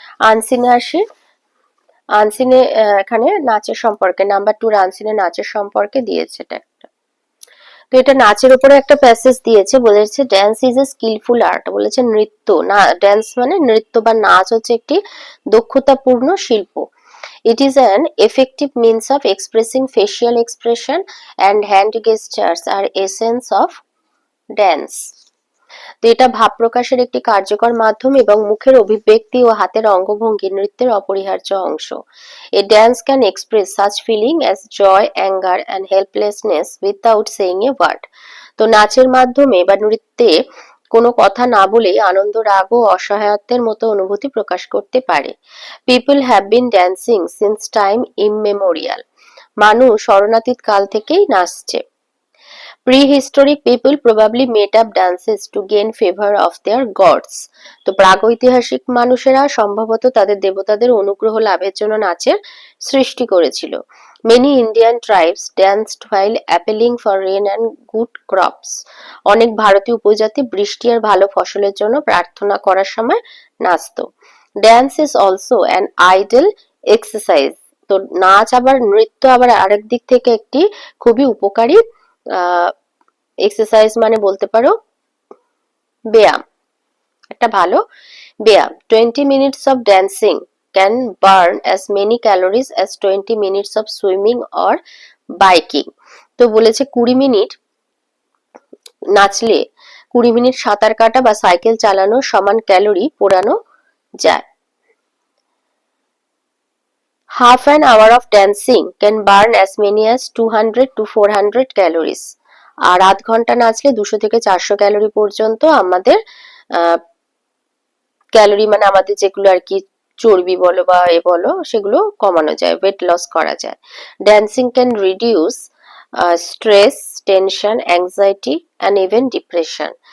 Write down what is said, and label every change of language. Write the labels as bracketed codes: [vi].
[bn] আনসিনে আসি। আনসিনে এখানে নাচের সম্পর্কে, নাম্বার 2 আনসিনে নাচের সম্পর্কে দিয়েছে এটা একটা। তো এটা নাচের উপরে একটা প্যাসেজ দিয়েছে, বলেছে [en] dance is a skillful art, [bn] বলেছে নৃত্য না, ড্যান্স মানে নৃত্য বা নাচ হচ্ছে একটি দক্ষতাপূর্ণ শিল্প। [en] It is an effective means of expressing facial expression and hand gestures are essence of dance. [bn] তো এটা ভাব প্রকাশের একটি কার্যকর মাধ্যম এবং মুখের অভিব্যক্তি ও হাতের অঙ্গভঙ্গি নৃত্যের অপরিহার্য অংশ। [en] A dance can express such feeling as joy, anger and helplessness without saying a word. [bn] তো নাচের মাধ্যমে বা নৃত্যে কোনো কথা না বলেই আনন্দ, রাগ ও অসহায়ত্বের মতো অনুভূতি প্রকাশ করতে পারে। [en] People have been dancing since time immemorial. [bn] মানুষ শরণাতীত কাল থেকেই নাচছে। [en] Prehistoric people probably made up dances to gain favor of their gods. [bn] তো প্রাগৈতিহাসিক মানুষেরা সম্ভবত তাদের দেবতাদের অনুগ্রহ লাভের জন্য নাচের সৃষ্টি করেছিল। [en] Many Indian tribes danced while appealing for rain and good crops. [bn] অনেক ভারতীয় উপজাতি বৃষ্টি আর ভালো ফসলের জন্য প্রার্থনা করার সময় নাচতো। [en] Dance is also an idle exercise. [bn] তো নাচ আবার নৃত্য আবার আরেক দিক থেকে একটি খুবই উপকারী এক্সারসাইজ, মানে বলতে পারো ব্যায়াম, একটা ভালো ব্যায়াম। [en] 20 minutes of dancing can burn as many calories as 20 minutes of swimming or biking. [bn] তো বলেছে 20 মিনিট নাচলে 20 মিনিট সাঁতার কাটা বা সাইকেল চালানো সমান ক্যালোরি পোড়ানো যায়। [en] Half an hour of dancing can burn as many as 200 to 400 calories. [bn] আর আধ ঘন্টা নাচলে 200 থেকে 400 ক্যালোরি পর্যন্ত আমাদের ক্যালোরি, মানে আমাদের যেগুলো আর কি চর্বি বলো বা বলো সেগুলো কমানো যায়, ওয়েট লস করা যায়। [en] Dancing can reduce stress, tension, anxiety and even depression.